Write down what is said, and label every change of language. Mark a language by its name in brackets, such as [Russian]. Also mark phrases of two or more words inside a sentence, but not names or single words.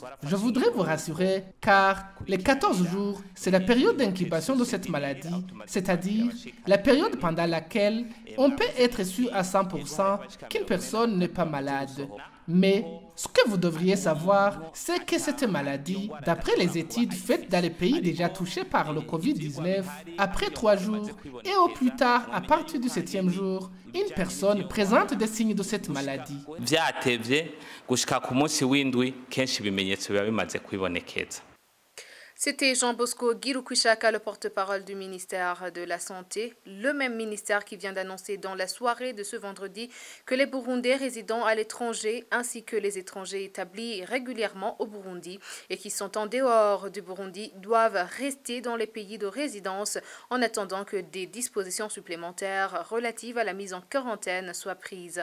[French] Je voudrais vous rassurer car les 14 jours, c'est la période d'incubation de cette maladie, c'est-à-dire la période pendant laquelle on peut être sûr à 100% qu'une personne n'est pas malade. Mais ce que vous devriez savoir, c'est que cette maladie, d'après les études faites dans les pays déjà touchés par le Covid-19, après 3 jours et au plus tard à partir du 7e jour, une personne présente des signes de cette maladie. [Rundi] Vyatevye gushika ku munsi w'indwi kenshi ibimenyetso biba bimaze kwibonekeza. [French] C'était Jean-Bosco Girukushaka, le porte-parole du ministère de la Santé, le même ministère qui vient d'annoncer dans la soirée de ce vendredi que les Burundais résidant à l'étranger ainsi que les étrangers établis régulièrement au Burundi et qui sont en dehors du Burundi doivent rester dans les pays de résidence en attendant que des dispositions supplémentaires relatives à la mise en quarantaine soient prises.